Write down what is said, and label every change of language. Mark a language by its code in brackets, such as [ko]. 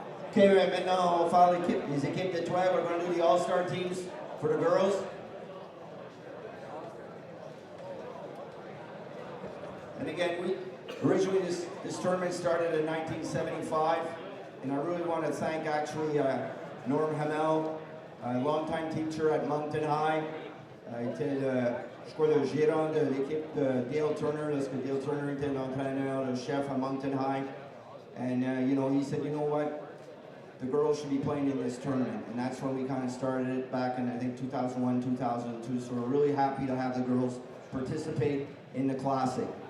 [fr] Okay, maintenant on va faire les équipes de 12. [en] We're going to do the all-star teams for the girls. And again, originally this tournament started in 1975, and I really want to thank actually Norm Hamel, a longtime teacher at Mountain High, [fr] était, je crois, le gérant de l'équipe de Dale Turner, lorsque Dale Turner était l'entraîneur, le chef à Mountain High. [en] And, he said, you know what? The girls should be playing in this tournament. And that's when we kind of started it back in, I think, 2001, 2002. So we're really happy to have the girls participate in the Classic.